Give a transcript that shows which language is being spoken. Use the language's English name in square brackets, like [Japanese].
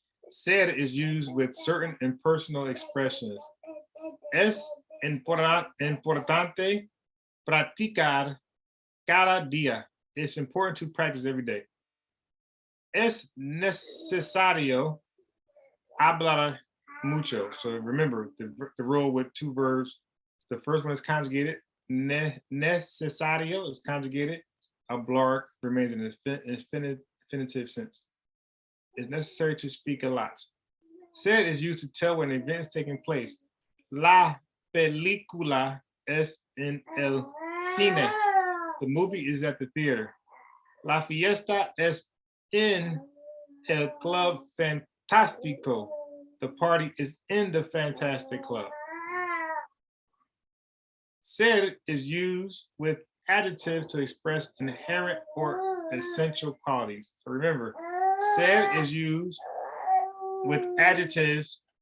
[English] Ser is used with certain impersonal expressions. [Spanish] Es importante practicar cada día. [English] It's important to practice every day. [Spanish] Es necesario hablar mucho. [English] So remember the rule with two verbs. The first one is conjugated. Necesario is conjugated. Hablar remains in the infinitive sense. It's necessary to speak a lot. Ser is used to tell when an event is taking place. [Spanish] La película es en el cine. [English] The movie is at the theater. [Spanish] La fiesta es en el club fantástico. [English] The party is in the fantastic club. Ser is used with adjectives to express inherent or essential qualities. So remember, ser is used with adjectives